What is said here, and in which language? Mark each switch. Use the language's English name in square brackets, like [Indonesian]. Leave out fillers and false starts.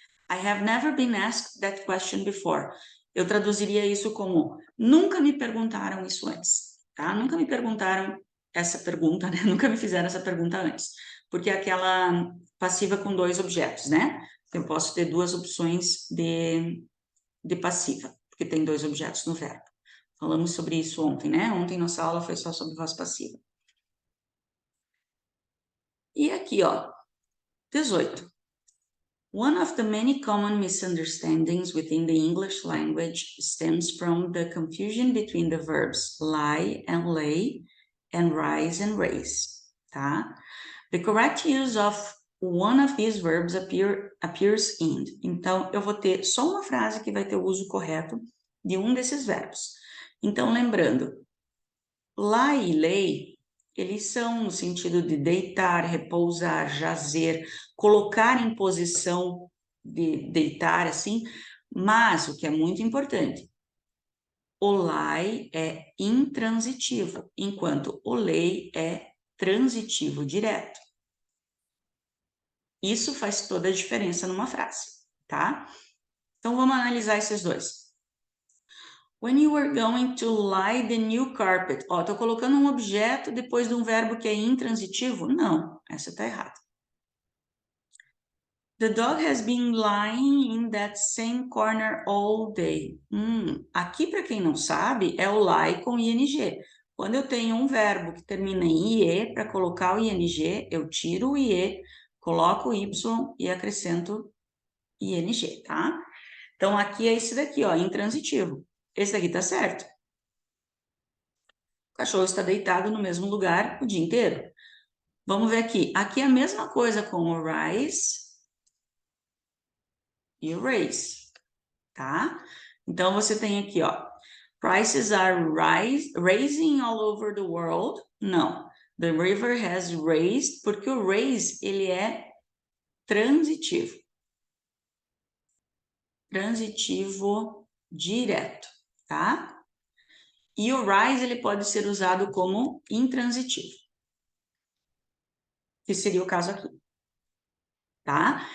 [English] I have never been asked that question before. [Portuguese] Eu traduziria isso como, nunca me perguntaram isso antes, tá? Nunca me perguntaram essa pergunta, né? Nunca me fizeram essa pergunta antes. Porque é aquela passiva com dois objetos, né? Eu posso ter duas opções de passiva, porque tem dois objetos no verbo. Falamos sobre isso ontem, né? Ontem nossa aula foi só sobre voz passiva. E aqui, ó, 18. [English] One of the many common misunderstandings within the English language stems from the confusion between the verbs lie and lay and rise and raise, [Portuguese] tá? [English] The correct use of one of these verbs appears in. [Portuguese] Então, eu vou ter só uma frase que vai ter o uso correto de um desses verbos. Então, lembrando, lie e lay, eles são no sentido de deitar, repousar, jazer, colocar em posição de deitar, assim, mas o que é muito importante, o lie é intransitivo, enquanto o lay é transitivo direto. Isso faz toda a diferença numa frase, tá? Então, vamos analisar esses dois. [English] When you are going to lie the new carpet. [Portuguese] Ó, tô colocando um objeto depois de um verbo que é intransitivo? Não, essa tá errada. [English] The dog has been lying in that same corner all day. [Portuguese] Aqui, para quem não sabe, é o lie com ing. Quando eu tenho um verbo que termina em ie, para colocar o ing, eu tiro o ie, coloco o y e acrescento ing, tá? Então, aqui é esse daqui, ó, intransitivo. Esse daqui tá certo. O cachorro está deitado no mesmo lugar o dia inteiro. Vamos ver aqui. Aqui é a mesma coisa com o rise e o raise, tá? Então, você tem aqui, ó. [English] Prices are rising all over the world. [Portuguese] Não. [English] The river has raised, [Portuguese] porque o raise, ele é transitivo. Transitivo direto, tá? E o rise, ele pode ser usado como intransitivo, que seria o caso aqui, tá?